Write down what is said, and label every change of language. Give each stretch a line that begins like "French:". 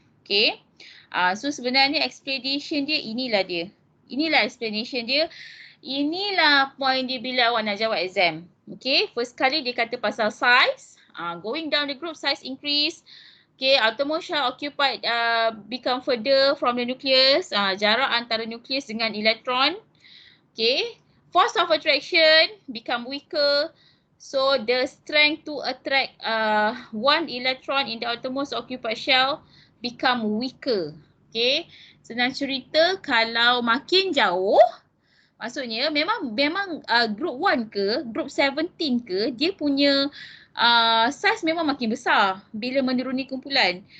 Malay: Okay, so sebenarnya explanation dia inilah dia. Inilah explanation dia. Inilah point dia bila awak nak jawab exam.
English: Okay, first
Malay: kali dia kata pasal
English: size. Going down the group, size increase. Okay, outermost shell occupied become further from the nucleus.
Malay: Jarak antara nucleus dengan elektron.
English: Okay, force of attraction become weaker. So the strength to attract one electron in the outermost occupied shell become weaker.
Malay: Okay, senang cerita kalau makin jauh, maksudnya memang group 1 ke, group 17 ke, dia punya size memang makin besar bila menuruni kumpulan.